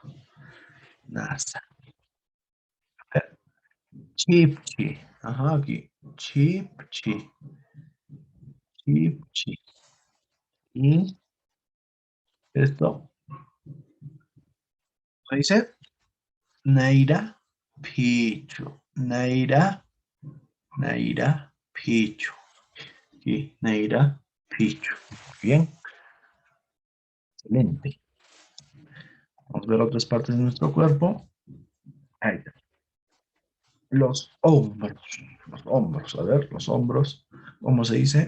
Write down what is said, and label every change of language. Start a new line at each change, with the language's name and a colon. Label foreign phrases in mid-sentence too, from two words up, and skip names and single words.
Aymara: Nasa. Chipchi.
Spanish: Ajá, aquí.
Aymara: Chipchi. Chipchi.
Spanish: Y esto, ¿qué dice?
Aymara: Naira Pichu. Naira. Naira Pichu.
Spanish: Sí,
Aymara: Naira Pichu.
Spanish: Bien, excelente. Vamos a ver otras partes de nuestro cuerpo. Ahí está. Los hombros. Los hombros. A ver, los hombros. ¿Cómo se dice?